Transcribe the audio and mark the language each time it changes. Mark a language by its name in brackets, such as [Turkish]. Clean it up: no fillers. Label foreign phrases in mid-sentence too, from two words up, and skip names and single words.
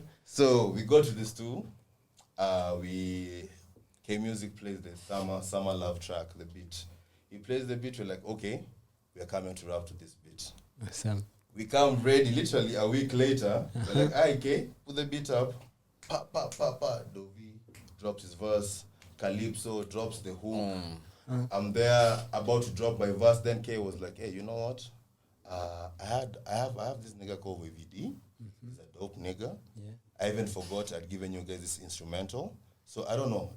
[English] So we go to the stew. K Music plays the Summer Love track, the beat. He plays the beat. We're like, okay, we are coming to rap to this beat. Awesome. We come ready. Literally a week later, we're like, okay, put the beat up. Pa pa pa pa. Doughb drops his verse. Calypso drops the hook. I'm there about to drop my verse. Then K was like, hey, you know what? I have this nigga called VVD. He's a dope nigga. Yeah. I even forgot I'd given you guys this instrumental. So I don't know.